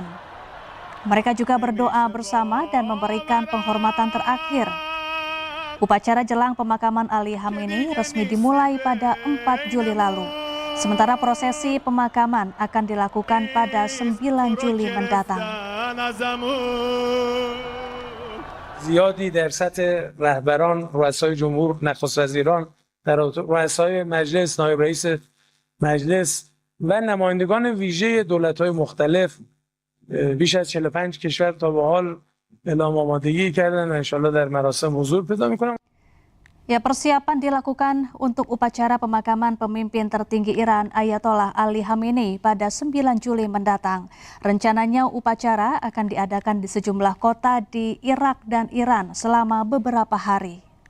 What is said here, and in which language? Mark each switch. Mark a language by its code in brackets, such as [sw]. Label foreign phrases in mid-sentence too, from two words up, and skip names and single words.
[id] Mereka juga berdoa bersama dan memberikan penghormatan terakhir. Upacara jelang pemakaman Ali Khamenei resmi dimulai pada 4 Juli lalu. Sementara prosesi pemakaman akan dilakukan pada 9 Juli mendatang. [fa] زیادی در سطح رهبران، رؤسای جمهور، نخست وزیران، در رؤسای مجلس، نایب رئیس مجلس و نمایندگان ویژه دولت‌های مختلف بیش از 45 کشور تا به حال اعلام آمادگی کردن و انشالله در مراسم حضور پیدا می‌کنن. [id] Ya, persiapan dilakukan untuk upacara pemakaman pemimpin tertinggi Iran Ayatollah Ali Khamenei pada 9 Juli mendatang. Rencananya upacara akan diadakan di sejumlah kota di Irak dan Iran selama beberapa hari.